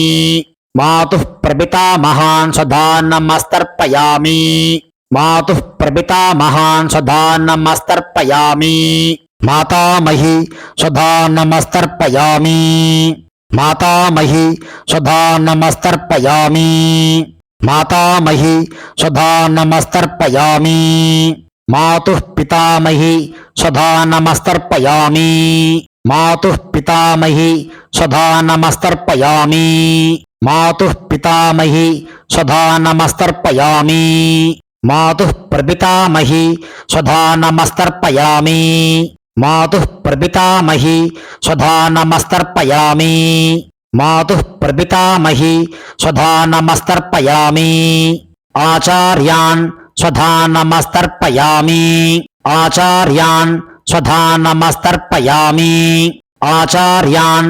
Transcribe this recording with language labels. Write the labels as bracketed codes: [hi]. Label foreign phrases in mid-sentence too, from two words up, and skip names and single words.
[sa] मातुः प्रपितामहान् स्वधानमस्तर्पयामि. मातुः प्रपितामहान् स्वधानमस्तर्पयामि. मातामही स्वधा नमस्तर्पयामि मातामही स्वधा नमस्तर्पयामि मातामही स्वधा नमस्तर्पयामि मातुः पितामही स्वधा नमस्तर्पयामि मातुः पितामही स्वधा नमस्तर्पयामि मातुः पितामही स्वधा नमस्तर्पयामि मातुः प्रपितामही स्वधा नमस्तर्पयामि मातुः प्रपितामही स्वधा नमस्तर्पयामि मातुः प्रपितामही स्वधा नमस्तर्पयामि आचार्यान् स्वधा नमस्तर्पयामि आचार्यान् स्वधा नमस्तर्पयामि आचार्यान्